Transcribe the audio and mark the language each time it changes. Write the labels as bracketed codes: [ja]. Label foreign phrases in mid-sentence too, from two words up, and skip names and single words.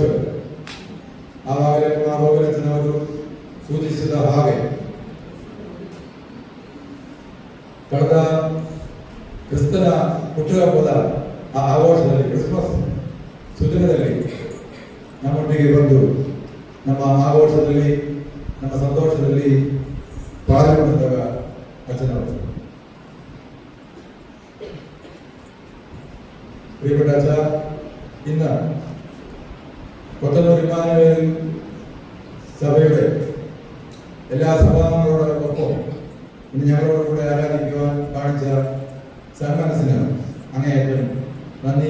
[kn] ಆವಾಗಲೇ ಅಚ್ಚನವರು ಸೂಚಿಸಿದ ಹಾಗೆ ಕಳೆದ ಕ್ರಿಸ್ತನ ಹುಟ್ಟುಹಬ್ಬದ ಆ ಆಘೋಷದಲ್ಲಿ, ಕ್ರಿಸ್ಮಸ್ ಸುದಿನದಲ್ಲಿ ನಮ್ಮೊಟ್ಟಿಗೆ ಬಂದು ನಮ್ಮ ಆಘೋಷದಲ್ಲಿ, ನಮ್ಮ ಸಂತೋಷದಲ್ಲಿ ಪಾಲ್ಗೊಂಡಾಗ ಅಚ್ಚನವರು. [ml] പ്രിയപ്പെട്ട അച്ഛ, ഇന്ന് കൊത്തനൂർ ഇമ്മാനുവേൽ സഭയുടെ എല്ലാ സഭാംഗങ്ങളോടൊപ്പം ഇന്ന് ഞങ്ങളോടുകൂടെ ആരാധിക്കുവാൻ കാണിച്ച സന്മനസ്സിന് അങ്ങേയറ്റം നന്ദി.